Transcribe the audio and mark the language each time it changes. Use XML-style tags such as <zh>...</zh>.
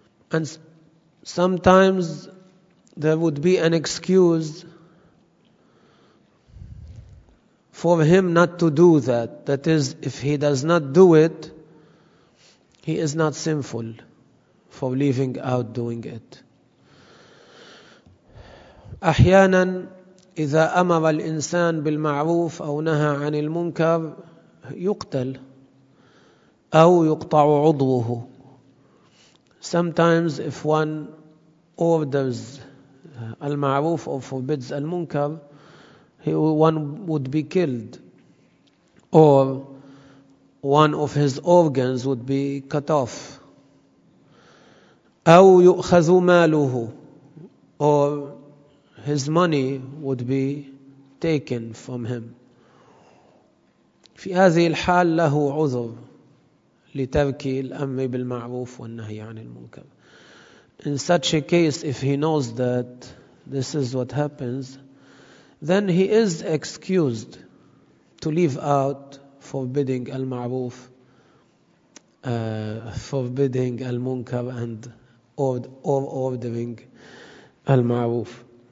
<en>And sometimes there would be an excuse for him not to do that. That is, if he does not do it, he is not sinful for leaving out doing it.</en> <ar>أحيانا إذا أمر الإنسان بالمعروف أو نهى عن المنكر يقتل. أو يقطع عضوه.</ar> <en>Sometimes if one orders المعروف or forbids المنكر, one would be killed or one of his organs would be cut off.</en> <ar>أو يؤخذ ماله</ar> <en>or his money would be taken from him.</en> <ar>في هذه الحال له عذر لترك الأمر بالمعروف والنهي عن المنكر.</ar> <en>In such a case, if he knows that this is what happens, then he is excused to leave out forbidding المعروف, forbidding المنكر and or ordering المعروف.</en>